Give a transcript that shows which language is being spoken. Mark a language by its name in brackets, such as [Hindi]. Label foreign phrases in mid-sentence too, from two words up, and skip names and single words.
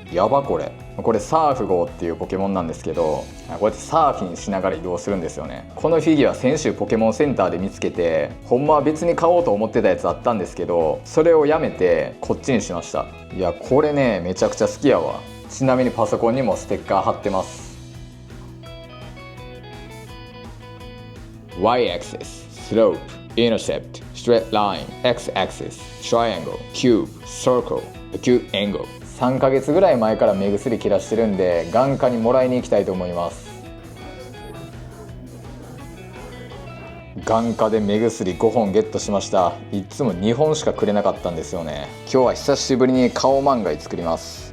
[Japanese] やばこれサーフ号っていうポケモンなんですけど、こうやってサーフィンしながら移動するんですよね。このフィギュア先週ポケモンセンターで見つけて、ほんまは別に買おうと思ってたやつあったんですけど、それをやめてこっちにしました。いやこれねめちゃくちゃ好きやわ。ちなみにパソコンにもステッカー貼ってます。 [English] Y axis slope intercept straight line X axis triangle cube circle acute angle。 [Japanese] 3 ヶ月ぐらい前から目薬切らしてるんで眼科にもらいに行きたいと思います。眼科で目薬5本ゲットしました。いつも2本しかくれなかったんですよね。今日は久しぶりにカオマンガイ作ります。